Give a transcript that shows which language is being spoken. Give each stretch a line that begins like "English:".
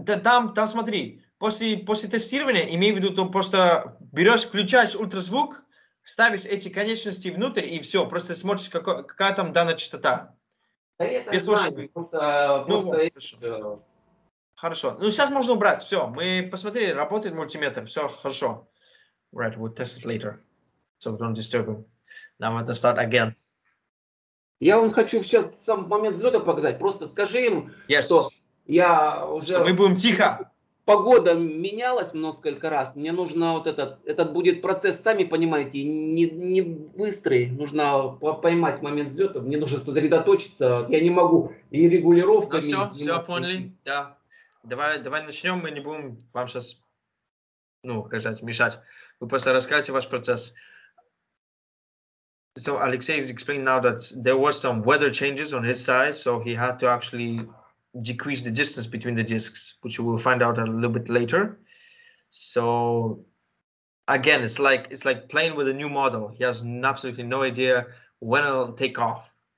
Russian: Там смотри, после тестирования, имей в виду, ты просто берешь, включаешь ультразвук, ставишь эти конечности внутрь и все, просто смотришь, какая там данная частота. Да это Без знаю, слушания. просто... Хорошо. Ну, сейчас можно убрать. Все, мы посмотрели, работает мультиметр. Все, хорошо.
English: Right, we'll test it later. So don't disturb him. Now I'm going to start again.
Russian: Я вам хочу сейчас сам момент взлета показать. Просто скажи им, что я уже... Что мы будем тихо. Погода менялась несколько раз. Мне нужно вот этот будет процесс, сами понимаете, не быстрый. Нужно поймать момент взлета. Мне нужно сосредоточиться. Я не могу и регулировками. Ну все поняли. Да. Давай начнем. Мы не будем вам сейчас, мешать. Вы просто расскажете ваш процесс.
English: So Alexey is explaining now that there was some weather changes on his side, so he had to actually decrease the distance between the discs, which we will find out a little bit later. So again, it's like playing with a new model. He has absolutely no idea when it'll take off.